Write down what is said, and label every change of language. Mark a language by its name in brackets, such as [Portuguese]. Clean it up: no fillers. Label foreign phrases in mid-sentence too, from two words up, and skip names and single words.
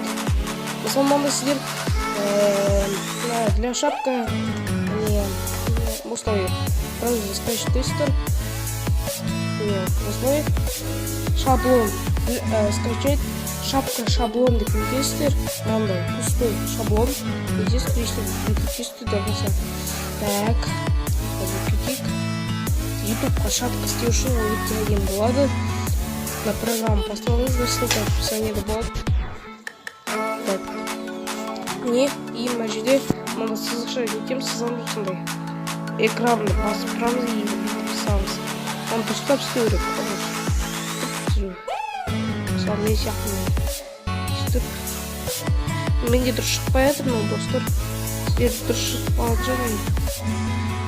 [Kazakh] Мысалы мында сіздер для шапка, міне, осылай браузерде скачтайсыздар. Міне, осылай [Russian] шаблон скачать, [Kazakh] шапка шаблон деп нетесіздер, мынандай [Russian] пустой шаблон, здесь переключите до конца. Так, [Kazakh] кетейік. Ютубқа шапка істеу үшін өте әдемі болады. [Russian] На программу поставыңыздар, ссылка в описании болады. [Kazakh] Так. Не, и мына жерде мына сызықша нетеміз, сызамыз осындай. Экранды басып тұрамыз и бүйтіп сызамыз. Оны дұрыстап істеу керек. Мысалы мен сияқты сөйтіп. Менде дұрыс шықпай жатыр, но достар. Сіздер дұрыс шықпай жатыр.